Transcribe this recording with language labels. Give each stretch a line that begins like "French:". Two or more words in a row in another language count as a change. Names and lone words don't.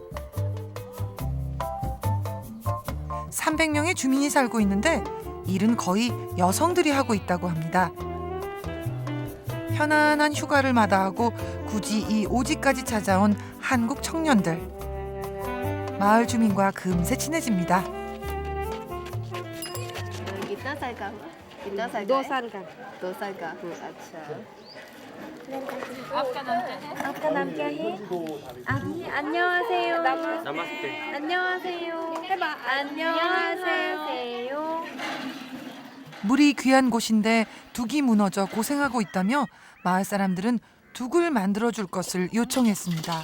Korean: 300명의 주민이 살고 있는데 일은 거의 여성들이 하고 있다고 합니다. 편안한 휴가를 마다하고 굳이 이 오지까지 찾아온 한국 청년들. 마을 주민과 금세 친해집니다.
Hindi: कितना साल का हुआ? कितना साल का? 2 साल का 2 साल का। अच्छा। आपका नाम क्या है?
Korean: 안녕하세요. नमस्ते. 안녕하세요. 해봐. 안녕하세요. 물이 귀한 곳인데 둑이 무너져 고생하고 있다며 마을 사람들은 둑을 만들어줄 것을 요청했습니다.